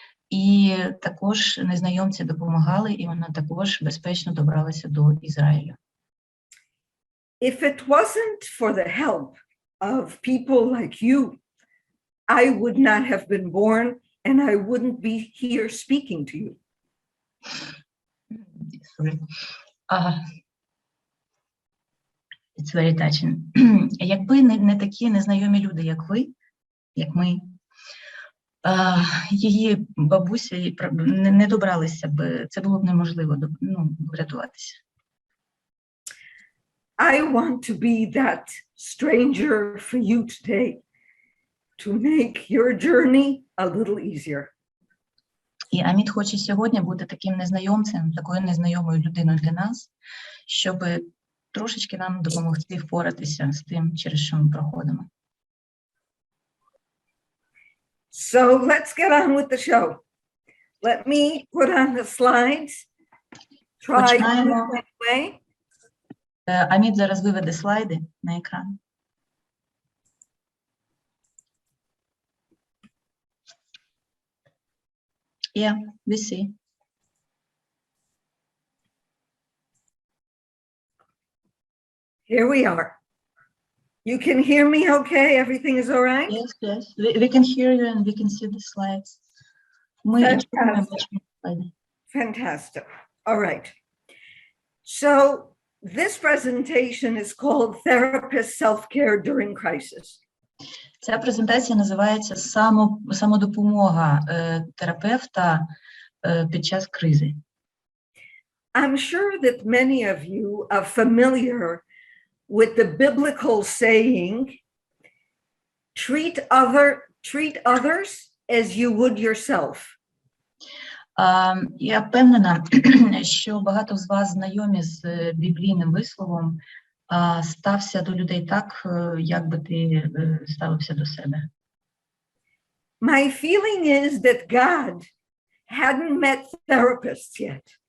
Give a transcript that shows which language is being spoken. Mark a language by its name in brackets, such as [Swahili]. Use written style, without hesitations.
[Ukrainian] І також незнайомці допомагали, і вона також безпечно добралася до Ізраїлю. [English] If it wasn't for the help of people like you, I would not have been born and I wouldn't be here speaking to you. Sorry. It's very touching. [Ukrainian] Якби не такі незнайомі люди, як ви, як ми, її бабуся не добралися б, це було б неможливо врятуватися. [English] I want to be that stranger for you today, to make your journey a little easier. [Ukrainian] І Аміт хоче сьогодні бути таким незнайомцем, такою незнайомою людиною для нас, щоб трошечки нам допомогти впоратися з тим, через що ми проходимо. [English] So let's get on with the show. Let me put on the slides. Try [Ukrainian] Починаємо. [English] this way. [Ukrainian] Аміт зараз виведе слайди на екран. [English] Yeah, we see. Here we are. You can hear me okay? Everything is all right? Yes, yes. We can hear you and we can see the slides. [Ukrainian] Ми [English] Fantastic. [Ukrainian] чуємо, бачимо слайди. [English] Fantastic. All right. So this presentation is called Therapist Self-Care During Crisis. [Ukrainian] Ця презентація називається «Самодопомога терапевта під час кризи». [English] I'm sure that many of you are familiar with the biblical saying, treat others as you would yourself. [Ukrainian] Я впевнена, що багато з вас знайомі з біблійним висловом «стався до людей так, як би ти ставився до себе». [English] My feeling is that God hadn't met therapists yet.